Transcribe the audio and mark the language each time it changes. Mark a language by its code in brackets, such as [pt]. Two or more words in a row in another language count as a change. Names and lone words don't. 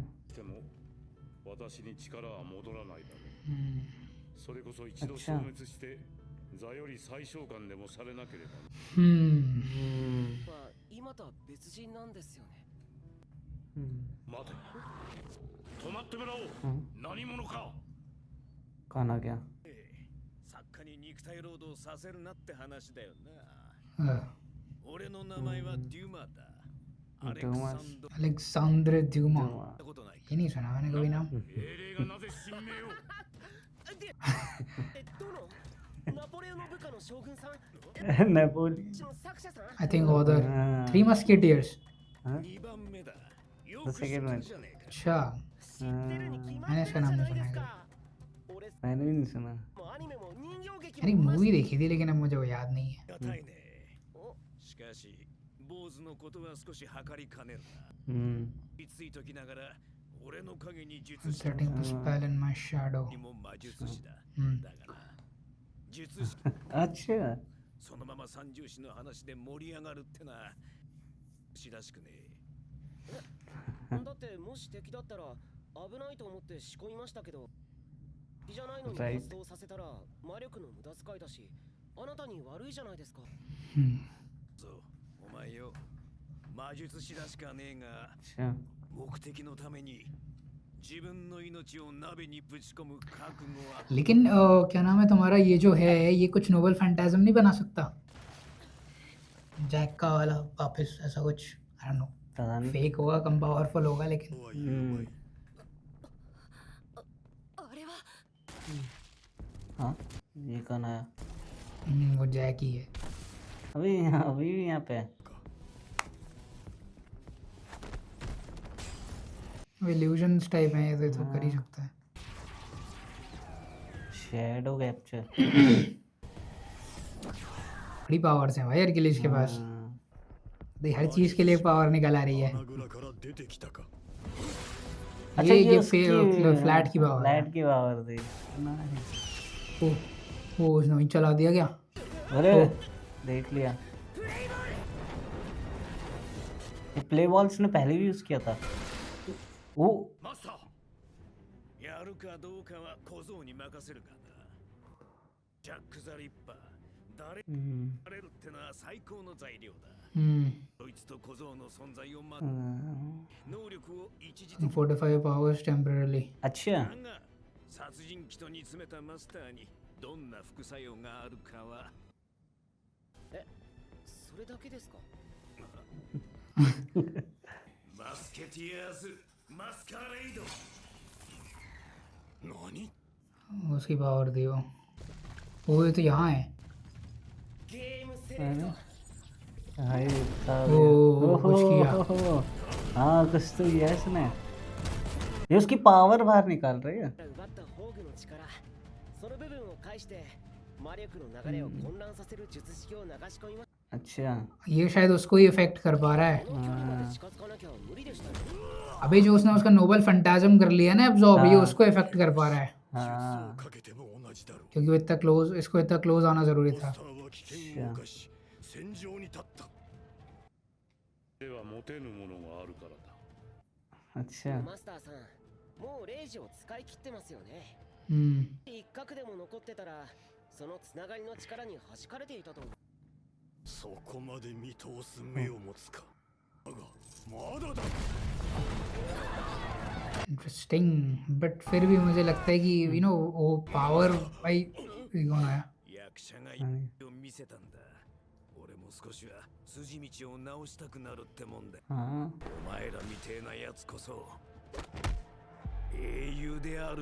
[ja] しても私に力は戻らないだろうそれこそ一度消滅して座より最小感でもされなければなまあ、今とは別人なんですよね。待て止まってもらおう何者か [hi] कौन आ गया [ja] 作家に肉体労働させるなって話だよな [hi] हाँ, [ja] 俺の名前はデュマだアレクサ डूमास ンド अलेक्सांद्र ड्यूमा たことない [hi] ये नहीं सुना मैंने कभी नाम [ja] 英霊がなぜ神明をどのナポレオンの部下の将軍さん नेपोली の作者さん [en] I think other [hi] हाँ, थ्री मस्केटियर्स [ja] 2 番目だよく知ってるじゃねえか [hi] अच्छा [ja] 知ってるに決ま [hi] मैंने [ja] って [hi] इसका [ja] るじゃ [hi] नाम [ja] な [hi] नहीं [ja] いで [hi] सुना [ja] す [hi] है [ja] か。俺 [hi] मैंने भी नहीं सुना [ja] もアニメも人形劇 [hi] यार एक [ja] も [hi] मूवी देखी थी लेकिन अब मुझे वो याद नहीं है [ja] がたいねおしかし坊主のことは少し測りかねるな [hi] हम्म, [ja] ついときながら俺の影に術師 [en] setting the spell in my shadow [ja] にも魔術師だ [hi] हम्म [ja] だから術師 [hi] अच्छा [ja] そのまま三重師の話で盛り上がるってなしらしくねだってもし敵だったら危ないと思って仕込みましたけど敵じゃないのに [en] Right. [ja] 発動させたら魔力の無駄遣いだしあなたに悪いじゃないですか。 [hi] हम्म [ja] そうお前よ魔術師らしかねえが [hi] अच्छा [ja] 目的のために自分の命を鍋にぶち込む覚悟は [hi] लेकिन क्या नाम है तुम्हारा ये जो है ये कुछ [en] Noble Phantasm [hi] नहीं बना सकता जैक का वाला वापस ऐसा कुछ [en] I don't know [hi] पता नहीं फेक होगा कम पावरफुल होगा लेकिन [ja] とはいえお前あれは [hi] हाँ ये कौन आया वो जैक ही है अभी भी यहाँ पे है [en] illusions type [hi] है ये तो कर ही सकता है। [en] Shadow capture. [hi] बड़ी पावर्स हैं भाई हरक्यूलिस के पास। भाई हर चीज के लिए पावर निकल आ रही है। [ja] 穴蔵から出てきたか [hi] अच्छा ये उसकी फ्लैट की पावर है। फ्लैट की पावर थी। वो उसने वहीं चला दिया क्या? अरे देख लिया। ये प्ले बॉल्स ने पहले भी यूज किया था। वो [ja] マスターやるかどうかは小僧に任せるがなジャック・ザ・リッパー誰になれるってのは最高の材料だ こいつと小僧の存在を待つ能力を一時的に [en] fortify powers temporarily। [hi] अच्छा [ja] だが殺人鬼と煮詰めたマスターにどんな副作用があるかはそれだけですか？マスケティアーズマスカレイド何 [hi] उसकी पावर थी वो ये तो यहाँ है। [en] Game select [hi] भाई कुछ किया। हाँ कुछ तो किया है इसने। ये उसकी पावर बाहर निकाल रही है। [ja] 奪った宝具の力その部分を介して魔力の流れを混乱させる術式を流し込みます [hi] अच्छा ये शायद उसको ही इफेक्ट कर पा रहा है। [ja] この距離まで近づかなきゃ無理でしたね [hi] अबे जो उसने उसका [en] Noble Phantasm [hi] कर लिया ना एब्जॉर्ब, ये उसको इफेक्ट कर पा रहा है हाँ [ja] かけても同じだろう [hi] क्योंकि वो इतना क्लोज, इसको इतना क्लोज आना जरूरी [ja] モン [hi] था। [ja] スターは危険を冒し戦場に立ったでは持てぬものがあるからだ [hi] अच्छा [ja] マスターさんもうレイジを使い切ってますよね 一角でも残ってたらそのつながりの力に弾かれていたと思うそこまで見通す目を持つかだがまだだ [en] Interesting, but [hi] फिर भी मुझे लगता है कि [en] you know [hi] वो पावर भाई कौन आया [ja] 役者が意を見せたんだ俺も少しは筋道を直したくなるってもんだ [hi] हाँ [ja] お前らみてえなやつこそ英雄である